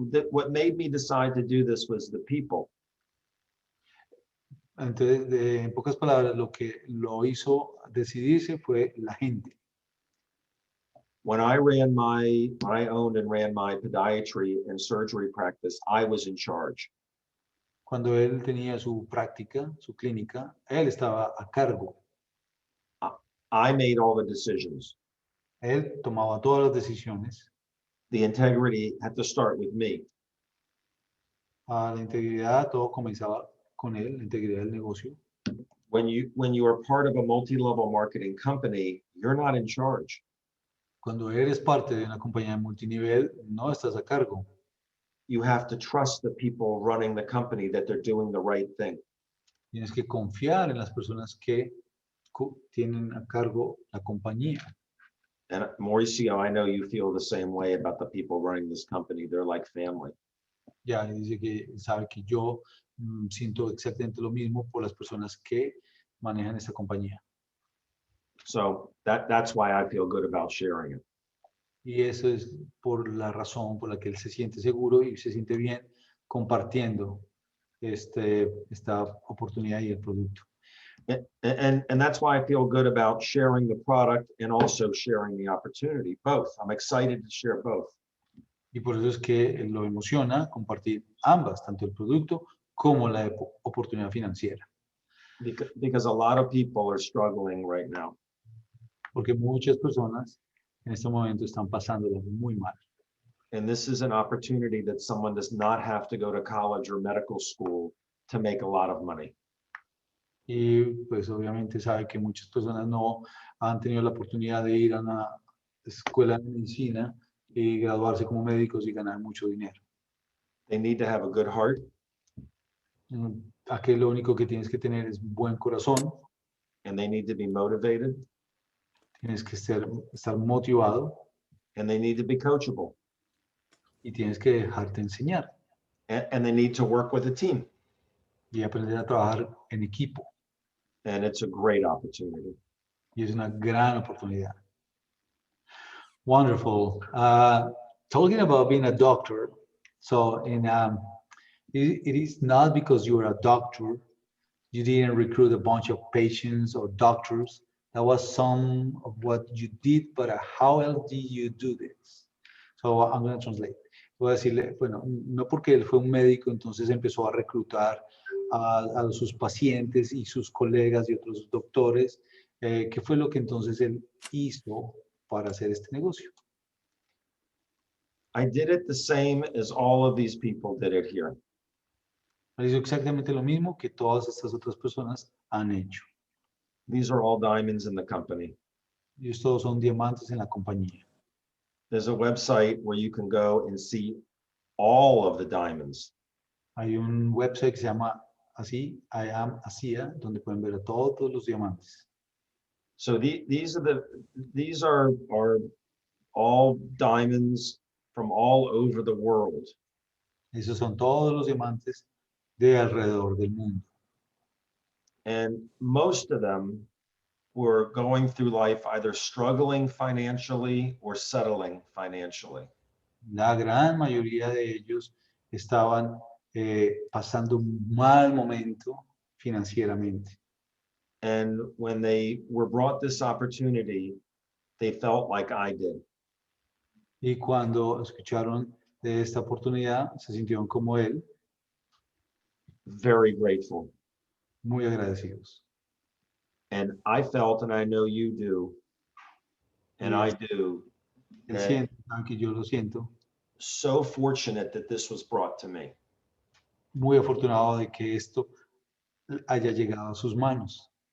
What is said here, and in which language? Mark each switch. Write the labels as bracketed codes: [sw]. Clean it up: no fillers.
[en] What made me decide to do this was the people. [es] Entonces, en pocas palabras, lo que lo hizo decidirse fue la gente. [en] When I owned and ran my podiatry and surgery practice, I was in charge. [es] Cuando él tenía su práctica, su clínica, él estaba a cargo. [en] I made all the decisions. [es] Él tomaba todas las decisiones. [en] The integrity had to start with me. [es] La integridad, todo comenzaba con él, la integridad del negocio. [en] When you are part of a multi-level marketing company, you're not in charge. [es] Cuando eres parte de una compañía de multinivel, no estás a cargo. [en] You have to trust the people running the company that they're doing the right thing. [es] Tienes que confiar en las personas que tienen a cargo la compañía. [en] And Mauricio, I know you feel the same way about the people running this company. They're like family. [es] Ya dice que sabe que yo siento exactamente lo mismo por las personas que manejan esta compañía. [en] So that's why I feel good about sharing it. [es] Y eso es por la razón por la que él se siente seguro y se siente bien compartiendo esta oportunidad y el producto. [en] And that's why I feel good about sharing the product and also sharing the opportunity, both. I'm excited to share both. [es] Y por eso es que lo emociona compartir ambas, tanto el producto como la oportunidad financiera. [en] Because a lot of people are struggling right now. [es] Porque muchas personas en este momento están pasándola muy mal. [en] And this is an opportunity that someone does not have to go to college or medical school to make a lot of money. [es] Y pues obviamente sabe que muchas personas no han tenido la oportunidad de ir a una escuela de medicina y graduarse como médicos y ganar mucho dinero. [en] They need to have a good heart. [es] Aquí lo único que tienes que tener es buen corazón. [en] And they need to be motivated. [es] Tienes que estar motivado. [en] And they need to be coachable. [es] Y tienes que dejarte enseñar. [en] And they need to work with a team. [es] Y aprender a trabajar en equipo. [en] And it's a great opportunity. [es] Y es una gran oportunidad. [en] Wonderful. Talking about being a doctor, so it is not because you're a doctor, you didn't recruit a bunch of patients or doctors. That was some of what you did, but how else did you do this? So I'm going to translate. [es] Voy a decirle, bueno, no porque él fue un médico, entonces empezó a reclutar a sus pacientes y sus colegas y otros doctores. ¿Qué fue lo que entonces él hizo para hacer este negocio? [en] I did it the same as all of these people did it here. [es] Él hizo exactamente lo mismo que todas estas otras personas han hecho. [en] These are all diamonds in the company. [es] Ellos todos son diamantes en la compañía. [en] There's a website where you can go and see all of the diamonds. [es] Hay un website que se llama así, I am Asia, donde pueden ver a todos los diamantes. [en] So these are all diamonds from all over the world. [es] Esos son todos los diamantes de alrededor del mundo. [en] And most of them were going through life either struggling financially or settling financially. [es] La gran mayoría de ellos estaban pasando un mal momento financieramente. [en] And when they were brought this opportunity, they felt like I did. [es] Y cuando escucharon de esta oportunidad, se sintieron como él, [en] Very grateful. [es] muy agradecidos. [en] And I felt, and I know you do, and I do, [es] Él [en] that [es] siente, aunque yo lo siento, [en] so fortunate that this was brought to me. [es] muy afortunado de que esto haya llegado a sus manos.